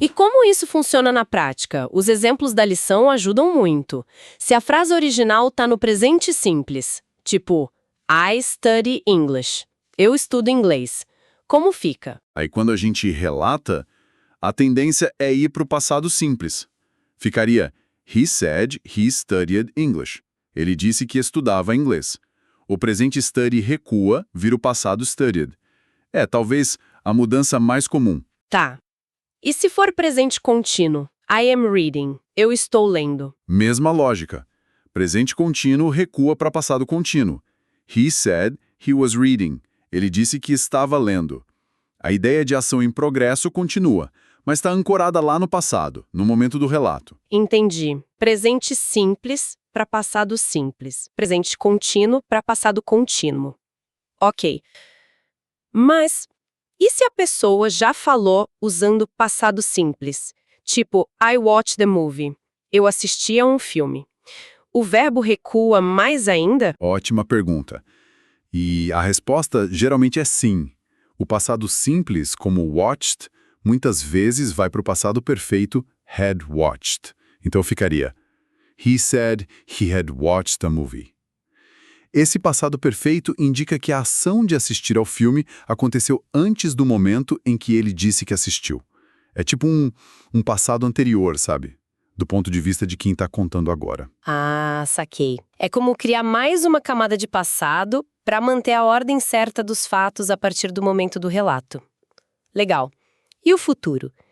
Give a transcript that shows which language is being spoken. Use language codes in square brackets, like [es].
[pt] E como isso funciona na prática? Os exemplos da lição ajudam muito. Se a frase original está no presente simples, tipo [en] I study English. [pt] Eu estudo inglês. Como fica? Aí quando a gente relata, a tendência é ir para o passado simples. Ficaria [en] He said he studied English. [pt] Ele disse que estudava inglês. O presente study recua, vira o passado studied. Talvez a mudança mais comum. Tá. E se for presente contínuo? [en] I am reading. [pt] Eu estou lendo. Mesma lógica. Presente contínuo recua para passado contínuo. [en] He said he was reading. [pt] Ele disse que estava lendo. A ideia de ação em progresso continua, mas está ancorada lá no passado, no momento do relato. Entendi. Presente simples para passado simples. Presente contínuo para passado contínuo. Ok. Mas e se a pessoa já falou usando passado simples? Tipo, [en] I watched the movie. [pt] Eu assisti a um filme. O verbo recua mais ainda? Ótima pergunta. E a resposta geralmente é sim. O passado simples, como watched, muitas vezes vai para o passado perfeito [en] had watched. [pt] Então ficaria [en] He said he had watched a movie. [pt] Esse passado perfeito indica que a ação de assistir ao filme aconteceu antes do momento em que ele disse que assistiu. É tipo um passado anterior, sabe? Do ponto de vista de quem está contando agora. Ah, saquei. É como criar mais uma camada de passado para manter a ordem certa dos fatos a partir do momento do relato. Legal. E o futuro?